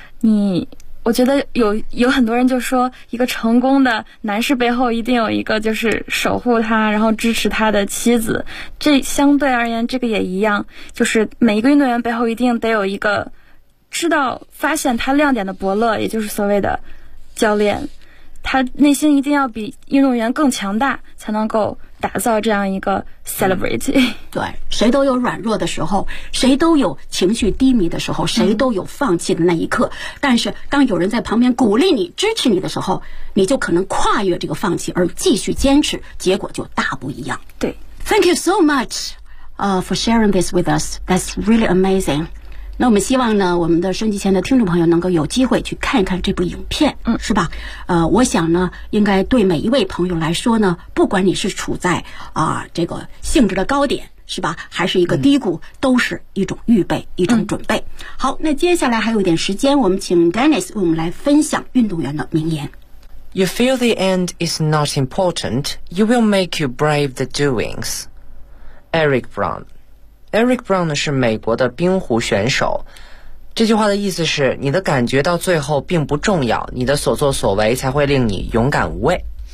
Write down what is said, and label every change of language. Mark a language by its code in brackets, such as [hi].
[zh] 你我觉得有很多人就说一个成功的男士背后一定有一个就是守护他然后支持他的妻子，这相对而言这个也一样，就是每一个运动员背后一定得有一个知道发现他亮点的伯乐，也就是所谓的教练，他内心一定要比运动员更强大才能够打造这样一个 celebrity。对，谁都有软弱的时候，谁都有情绪低迷的时候，谁都有放弃的那一刻，但是当有人在旁边鼓励你支持你的时候，你就可能跨越这个放弃而继续坚持，结果就大不一样。对， [en] Thank you so much for sharing this with us. That's really amazing. [zh] 那我们希望呢，我们的收音机前的听众朋友能够有机会去看一看这部影片，是吧？我想呢，应该对每一位朋友来说呢，不管你是处在这个性质的高点，是吧，还是一个低谷，都是一种预备，一种准备。好，那接下来还有一点时间，我们请 Dennis 为我们来分享运动员的名言。 [en] You feel the end is not important, you will make you brave the doings. Eric Brown。 [zh] Eric Brown 是美国的冰壶选手，这句话的意思是你的感觉到最后并不重要，你的所作所为才会令你勇敢无畏。